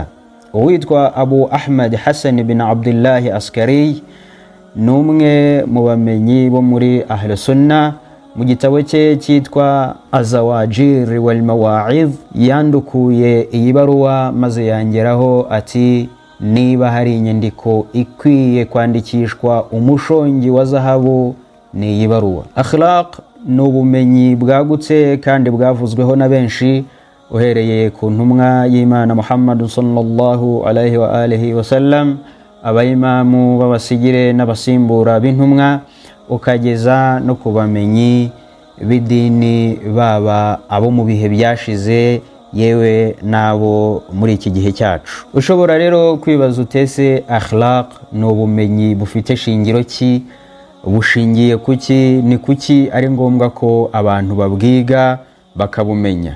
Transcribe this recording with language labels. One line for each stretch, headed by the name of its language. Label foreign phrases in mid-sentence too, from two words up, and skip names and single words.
Kinyarwanda: Uwitwa Abu Ahmad Hassan bin Abdullah Askari numwe mu bamenyi bo muri Ahl Sunna, mu gitabo cye cyitwa Azawajir wal Mawa'idh yandukuye iyi baruwa maze yangeraho ati, niba hari inyandiko ikwiye kwandikishwa umushongi wa zahabu ni iyi baruwa. Akhlaq ni ubumenyi bwagutse kandi bwavuzweho na benshi, uhereye ku ntumwa y'Imana Muhammad
Arabic: صلى الله عليه وآله وسلم,
Kinyarwanda: abayimamu b'abasigire n'abasimbura b'intumwa, ukageza no ku bamenyi b'idini baba abo mu bihe byashize yewe nabo muri iki gihe cyacu. Ushobora rero kwibaza utese akhlaq ni ubumenyi bufite shingiro ki, bushingiye kuki, ni kuki ari ngombwa ko abantu babwiga bakabumenya?